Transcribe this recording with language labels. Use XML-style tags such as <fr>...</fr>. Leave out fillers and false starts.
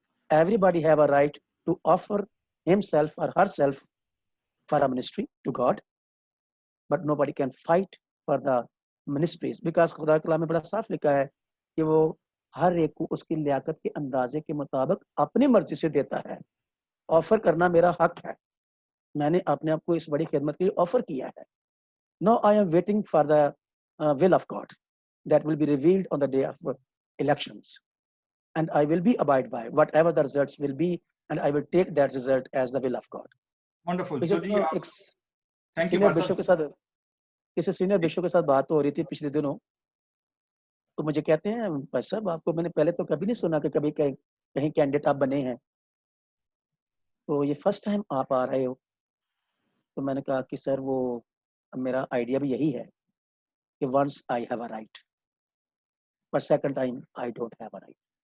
<en>Everybody have a right to offer himself or herself for a ministry to God, but nobody can fight for the ministries because</en> <ur>خدا کلام میں بڑا صاف لکھا ہے کہ وہ ہر ایک کو اس کی لیاقت کے اندازے کے مطابق اپنی مرضی سے دیتا ہے. آفر کرنا میرا حق ہے، میں نے اپنے آپ کو اس بڑی خدمت کے لیے آفر کیا ہے.</ur> <en>Now I am waiting for the will of God that will be revealed on the day of elections, and I will be abide by whatever the results will be, and I will take that result as the will of God. Wonderful. So thank you</en> <ur>senior bishop کے ساتھ کسی senior bishop کے ساتھ بات ہو رہی تھی پچھلے دنوں، تو مجھے کہتے ہیں بھائی صاحب آپ کو میں نے پہلے تو کبھی نہیں سنا کہ کبھی کہیں کینڈیڈیٹ آپ بنے ہیں، تو یہ فرسٹ ٹائم آپ آ رہے ہو. تو میں نے کہا کہ سر وہ میرا آئیڈیا بھی یہی ہے کہ</ur> <en>once I have a right,</en> <ur>but second time I don't have a right.</ur>